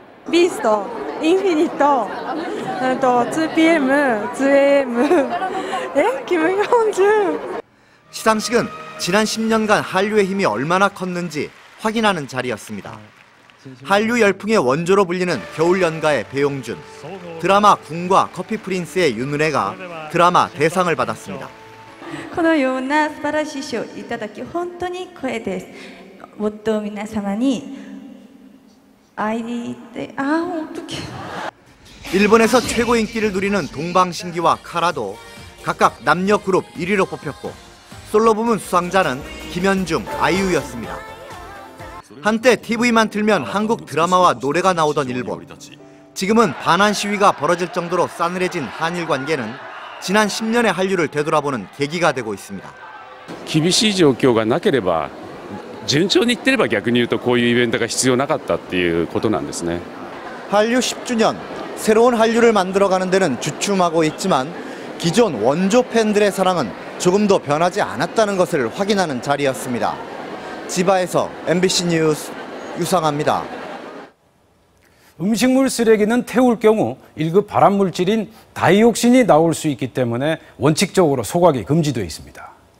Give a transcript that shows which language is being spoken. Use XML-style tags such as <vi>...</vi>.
<ko>비스트, 인피니트, 또 2PM, 2AM, 김현준. 시상식은 지난 10년간 한류의 힘이 얼마나 컸는지 확인하는 자리였습니다. 한류 열풍의 원조로 불리는 겨울연가의 배용준, 드라마 궁과 커피 프린스의 윤은혜가 드라마 대상을 받았습니다.</ko> <ja>このような素晴らしい賞をいただき本当に光栄です。もっと皆様に会いに行って</ja> <ko>어떡해. 일본에서 최고 인기를 누리는 동방신기와 카라도 각각 남녀 그룹 1위로 뽑혔고 솔로 부문 수상자는 김현중, 아이유였습니다. 한때 TV만 틀면 한국 드라마와 노래가 나오던 일본. 지금은 반한 시위가 벌어질 정도로 싸늘해진 한일 관계는 지난 10년의 한류를 되돌아보는 계기가 되고 있습니다.</ko> <ja>厳しい状況がなければ順調にいってれば逆に言うとこういうイベントが必要なかったっていうことなんですね.</ja> <ko>한류 10주년, 새로운 한류를 만들어가는 데는 주춤하고 있지만 기존 원조 팬들의 사랑은 조금도 변하지 않았다는 것을 확인하는 자리였습니다. 지바에서 MBC 뉴스 유상하입니다. 음식물 쓰레기는 태울 경우 1급 발암물질인 다이옥신이 나올 수 있기 때문에 원칙적으로 소각이 금지되어 있습니다.</ko>